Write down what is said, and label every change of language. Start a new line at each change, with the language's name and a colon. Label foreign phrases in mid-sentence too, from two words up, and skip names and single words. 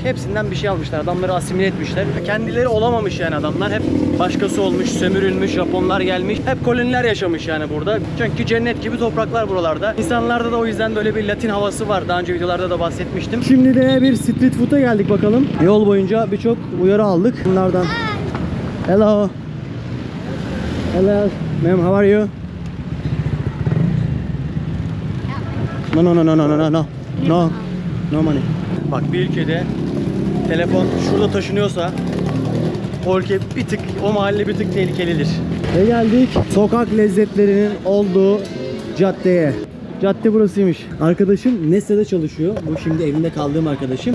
Turkish: Hepsinden bir şey almışlar. Adamları asimile etmişler. Kendileri olamamış yani adamlar. Hep başkası olmuş, sömürülmüş, Japonlar gelmiş. Hep koloniler yaşamış yani burada. Çünkü cennet gibi topraklar buralarda. İnsanlarda da o yüzden böyle bir Latin havası var. Daha önce videolarda da bahsetmiştim. Şimdi de bir
English: street food'a
Turkish: geldik bakalım. Yol boyunca birçok uyarı aldık. Bunlardan.
English: Hello. Hello. Ma'am, how are you? No, no, no, no, no, no, no, no, no money.
Turkish: Bak bir ülkede telefon şurada taşınıyorsa o ülke bir tık, o mahalle bir tık tehlikelidir. Ve geldik sokak lezzetlerinin olduğu caddeye. Cadde burasıymış. Arkadaşım Nestle'de çalışıyor. Bu şimdi evinde kaldığım arkadaşım.